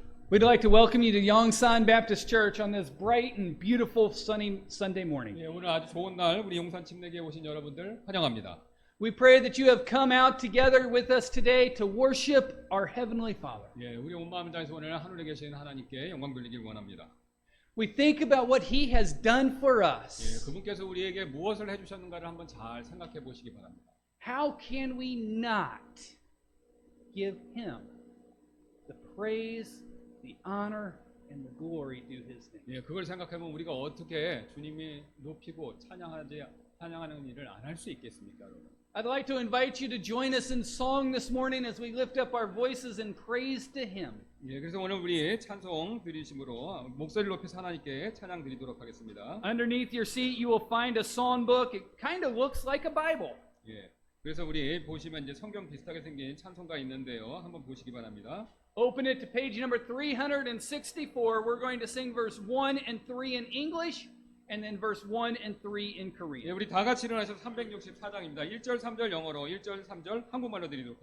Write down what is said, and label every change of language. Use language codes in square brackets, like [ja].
[en] We'd like to welcome you to Yongsan Baptist Church on this bright and beautiful sunny Sunday morning. [ko] 예, 오늘 아주 좋은 날 우리 용산 침례교에 오신 여러분들 환영합니다. [en] We pray that you have come out together with us today to worship our Heavenly Father. [ko] 예, 우리 온 마음을 다해서 오늘 하늘에 계신 하나님께 영광 돌리길 원합니다. [en] We think about what He has done for 예, us. [ko] 그분께서 우리에게 무엇을 해주셨는가를 한번 잘 생각해 보시기 바랍니다. [en] How can we not give Him the praise, the honor, and the glory due His name? [ko] 예, 그걸 생각하면 우리가 어떻게 주님이 높이고 찬양하는 일을 안 할 수 있겠습니까, 여러분? [en] I'd like to invite you to join us in song this morning as we lift up our voices in praise to Him. [ko] 예, 그래서 오늘 우리 찬송 드리심으로 목소리를 높여서 하나님께 찬양 드리도록 하겠습니다. [en] Underneath your seat, you will find a songbook. It kind of looks like a Bible. [ko] 예, 그래서 우리 보시면 이제 성경 비슷하게 생긴 찬송가 있는데요, 한번 보시기 바랍니다. [en] Open it to page number 364. We're going to sing verse 1 and 3 in English, and then verse 1 and 3 in 예, Korean. [ko] 우리 다 같이 일어나셔서 364장입니다. 1절, 3절 영어로, 1절, 3절 한국말로 드리도록